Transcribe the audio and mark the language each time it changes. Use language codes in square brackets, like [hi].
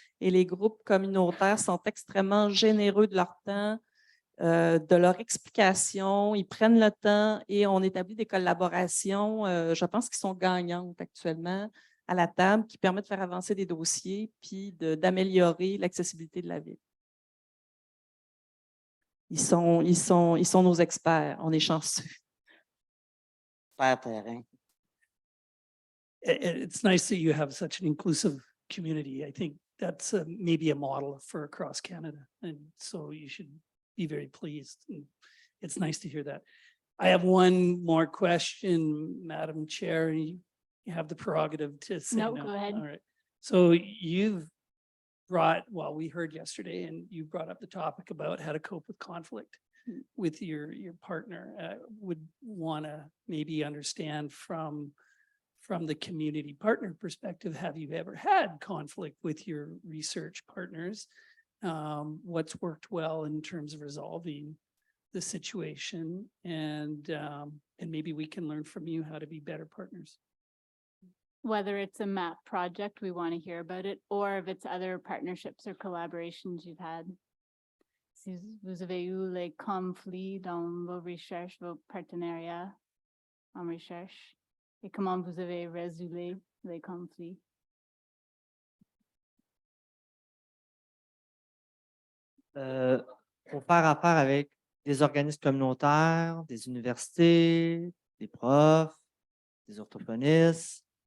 [fr] Et les groupes communautaires sont extrêmement généreux de leur temps, de leur explication, ils prennent le temps et on établit des collaborations, je pense, qui sont gagnantes actuellement à la table, qui permettent de faire avancer des dossiers puis d'améliorer l'accessibilité de la ville. Ils sont nos experts, on est chanceux. Faire terrain. [en] It's nice that you have such an inclusive community. I think that's maybe a model for across Canada. And so you should be very pleased. And it's nice to hear that. I have one more question, Madam Chair. You have the prerogative to say No, no. go ahead. All right. So you've brought, well, we heard yesterday, and you brought up the topic about how to cope with conflict with your partner. Would want to maybe understand from the community partner perspective, have you ever had conflict with your research partners? What's worked well in terms of resolving the situation, and maybe we can learn from you how to be better partners. Whether it's a MAP project, we want to hear about it, or if it's other partnerships or collaborations you've had. [fr] Si vous avez eu les conflits dans vos recherches, vos partenariats en recherche, et comment vous avez résolu les conflits? Pour faire affaire avec des organismes communautaires, des universités, des profs, des orthophonistes.